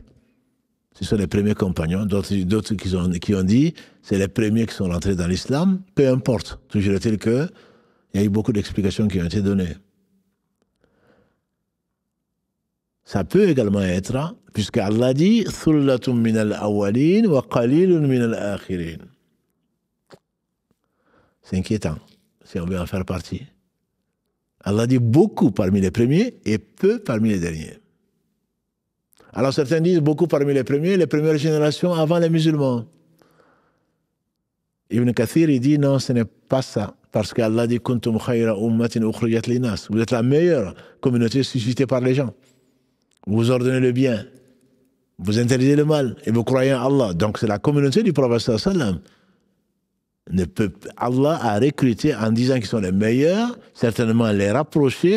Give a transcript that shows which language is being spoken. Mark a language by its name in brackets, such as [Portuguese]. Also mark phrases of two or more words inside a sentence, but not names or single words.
[French] Ce sont les premiers compagnons. D'autres qui ont dit c'est les premiers qui sont rentrés dans l'islam. Peu importe. Toujours est-il qu'il y a eu beaucoup d'explications qui ont été données. Ça peut également être, puisque Allah dit [Arabic] ثلة من الأولين وقليل من الآخرين. [French] C'est inquiétant, si on veut en faire partie. Allah dit beaucoup parmi les premiers et peu parmi les derniers. Alors certains disent beaucoup parmi les premières générations avant les musulmans. Ibn Kathir, il dit non, ce n'est pas ça. Parce qu'Allah dit [Arabic] كنتم خير أمة أخرجت للناس. [French] Vous êtes la meilleure communauté suscitée par les gens. Vous ordonnez le bien, vous interdisez le mal et vous croyez en Allah. Donc c'est la communauté du prophète sallam. Allah a recruté en disant qu'ils sont les meilleurs, certainement les rapprochés.